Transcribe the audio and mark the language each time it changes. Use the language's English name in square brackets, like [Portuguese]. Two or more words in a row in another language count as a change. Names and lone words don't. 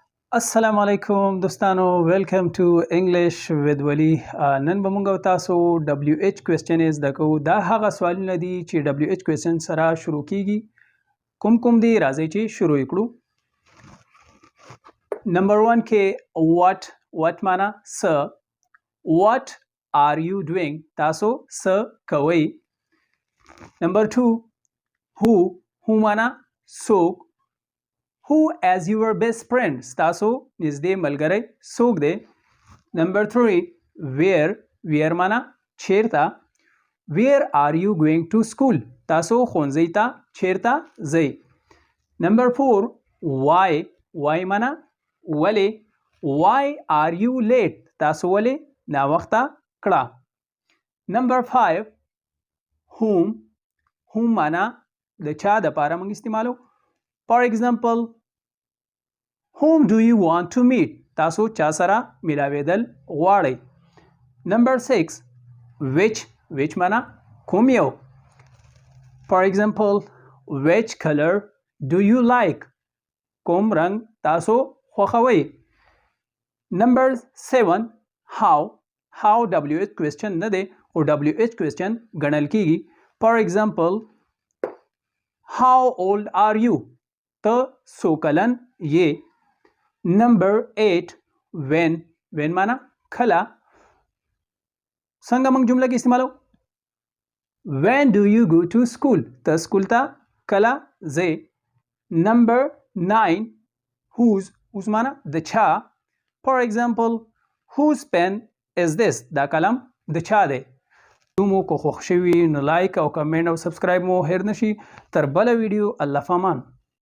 [Pashto] السلام علیکم دوستانو [English] welcome to English with Wali [Pashto] نن به موږ تاسو [English] WH question [Pashto] زده کوو. دا هغه سوالونه دي چې [English] WH question [Pashto] سره شروع کیږي. کوم دي راځي چې شروع کړو. نمبر 1 کې what معنا س. [English] what are you doing [Pashto] تاسو س کوي. نمبر 2 who معنا څوک. [English] Who as your best friend [Pashto] ستاسو نږدې ملګری څوک دی. نمبر 3 where معنا چیرته. [English] where are you going to school [Pashto] تاسو ښوونځي ته چیرته ځئ. نمبر 4 why معنا ولې. [English] why are you late [Pashto] تاسو ولې ناوخته کړه. نمبر 5 whom معنا د چا د پاره موږ استعمالو. [English] For example, whom do you want to meet [Pashto] تاسو چا سره ملاویدل غواړئ. نمبر 6 which معنا کوم یو. [English] For example, which color do you like [Pashto] کوم رنگ تاسو خوښوئ. نمبر 7 how [English] WH question [Pashto] نه دی او [English] WH question [Pashto] ګڼل کیږي. [English] For example, how old are you [Pashto] ته څو کلن یې. نمبر 8 when معنا کله. څنګه موږ جمله کې استعمالو. [English] when do you go to school [Pashto] ته سکول ته کله ځې. نمبر 9 whose معنا د چا. [English] For example, whose pen is this [Pashto] دا قلم د چا دی. مو کو خوښ شوي نو لایک او کمنټ او سبسکرایب مو هیر نشي. تر بله ویډیو الله فامان.